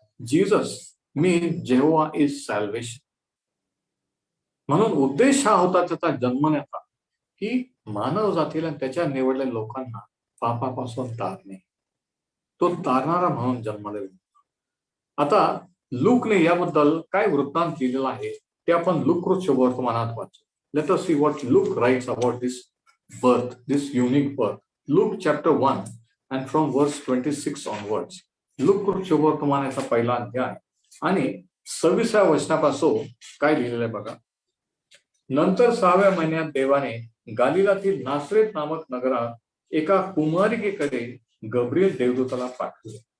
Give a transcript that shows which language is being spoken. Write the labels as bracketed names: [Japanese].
[English] Jesus means Jehovah is salvation. [Marathi] म्हणून उद्देश हा होता त्याचा जन्मण्याचा की मानव जातीला त्याच्या निवडलेल्या लोकांना पापापासून तारणे. तो तारणारा म्हणून जन्मलेला. आता लूकने याबद्दल काय वृत्तांत लिहिलेला आहे ते आपण लूक वर्तमानात वाचू. [English] Let us see what Luke writes about this birth, this unique birth. Luke chapter 1 and from verse 26 onwards. [Marathi] Look वर्तमानाचा पहिला अध्याय आणि 26व्या वचनापासून काय लिहिलेलं आहे बघा. नंतर 6व्या महिन्यात देवाने गालिलातील नासरेत नामक नगरात एका कुमारिकेकडे गब्रिएल देवदूताला पाठवले.